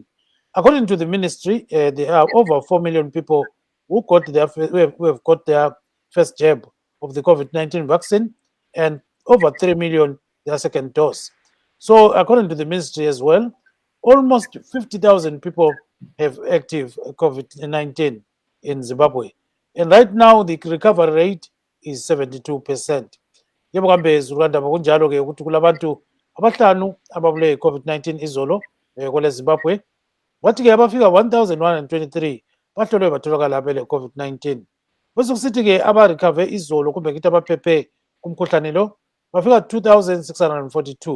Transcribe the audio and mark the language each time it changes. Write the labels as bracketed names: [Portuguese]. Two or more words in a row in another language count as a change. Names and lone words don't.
[English] According to the ministry, there are over 4 million people who have got their first jab of the COVID-19 vaccine, and over 3 million their second dose. So, according to the ministry as well, almost 50,000 people have active COVID-19 in Zimbabwe. And right now, the recovery rate is 72%. [North Ndebele] Yebo kambe Rwanda kunjalo ke ukuthi kulabantu abahlanu ababule COVID-19 izolo kwele Zimbabwe. Wathi ke abafika 1,123 bahlolwe batholakala bele COVID-19. Bese kusithi ke abarecover izolo kumbe kithi abaphephe kumkhuhlane lo bafika 2,642.